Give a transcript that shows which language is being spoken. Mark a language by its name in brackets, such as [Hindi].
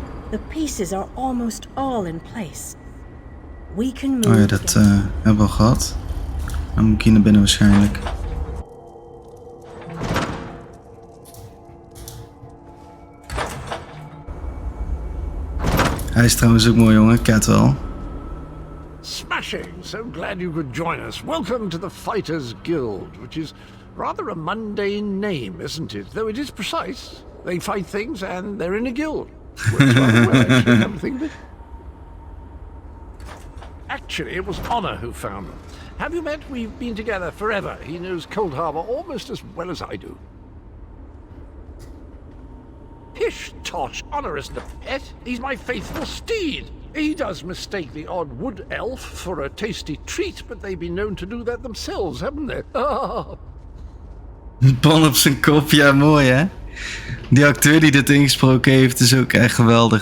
[English] The pieces are almost all in place. We can move. [Dutch] Oh ja, dat hebben we al gehad. Dan moet ik hier naar binnen waarschijnlijk. Hij is trouwens ook mooi, jongen. [English] Catwell. Smashing! So glad you could join us. Welcome to the Fighters Guild, which is rather a mundane name, isn't it? Though it is precise. They fight things and they're in a guild. Works rather well, actually, come to think of it. Actually, it was Honor who found them. Have you met? We've been together forever. He knows Coldharbour almost as well as I do. Pish tosh, Honor isn't a pet. He's my faithful steed. He does mistake the odd wood elf for a tasty treat, but they've been known to do that themselves, haven't they? [Dutch] Pan op zijn kop, ja, mooi hè? Die acteur die dit ingesproken heeft is ook echt geweldig.